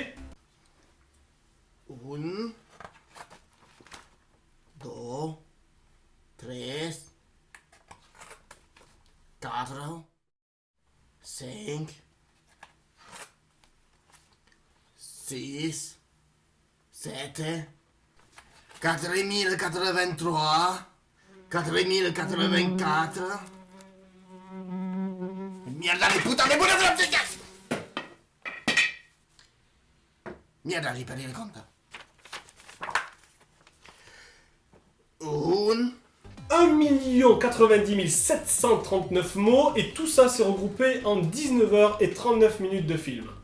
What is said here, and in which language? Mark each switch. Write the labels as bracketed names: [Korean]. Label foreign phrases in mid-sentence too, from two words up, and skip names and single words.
[Italian] 1, 2, 3, 4, 5, 6, 7, 4083, 4084... Mierda di puttane, pure della zecca! Mierda, ripari il conto. [French] 1 090 739 mots, et tout ça s'est regroupé en 19h39 de film.